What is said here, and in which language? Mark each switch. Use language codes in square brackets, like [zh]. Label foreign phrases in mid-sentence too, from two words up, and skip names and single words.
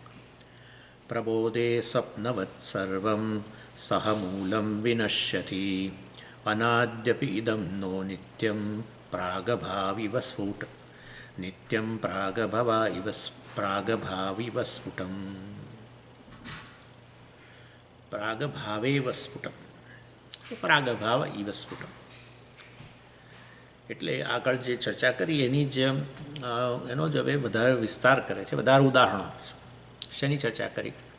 [sa] प्रबोधे स्वप्नवत् सर्वं सह मूलं विनश्यति अनाद्यपि इदं नो नित्यं प्रागभाविव स्फुट नित्यं प्रागभाविव स्फुटम् પ્રાગભાવે સ્ફુટમ પ્રાગભાવ ઇવ સ્ફુટમ [gu] એટલે આગળ જે ચર્ચા કરી એની જ એનો જ હવે વધારે વિસ્તાર કરે છે, વધારે ઉદાહરણો આપે છે. શેની ચર્ચા કરી?